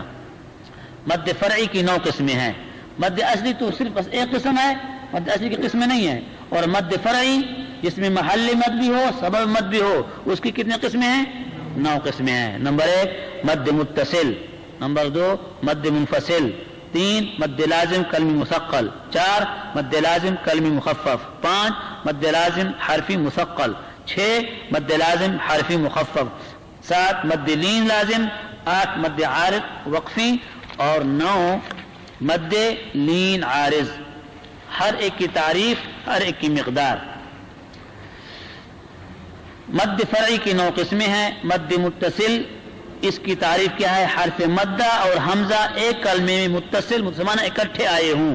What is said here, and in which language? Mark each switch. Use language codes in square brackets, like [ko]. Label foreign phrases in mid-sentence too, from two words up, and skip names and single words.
[ur] مد فرعی کی 9 قسمیں ہیں. مد اصلی تو صرف بس ایک قسم ہے، مد اصلی کی قسمیں نہیں ہیں. اور مد فرعی جس میں محل مد بھی ہو سبب مد بھی ہو اس کی کتنے قسمیں ہیں؟ 9 قسمیں ہیں. نمبر 1 مد متصل، نمبر 2 مد منفصل، 3 مد لازم کلمی مثقل، 4 مد لازم کلمی مخفف، 5 مد لازم حرفی مثقل، 6 مد لازم حرفی مخفف، 7 مد لین لازم، 8 مد عارض وقفی، اور 9 مد لین عارض. ہر ایک کی تعریف، ہر ایک کی مقدار. مد فرعی کی 9 قسمیں ہیں. مد متصل، اس کی تعریف کیا ہے؟ حرف مدہ اور حمزہ ایک کلمے میں متصل مسلمان اکٹھے آئے ہوں.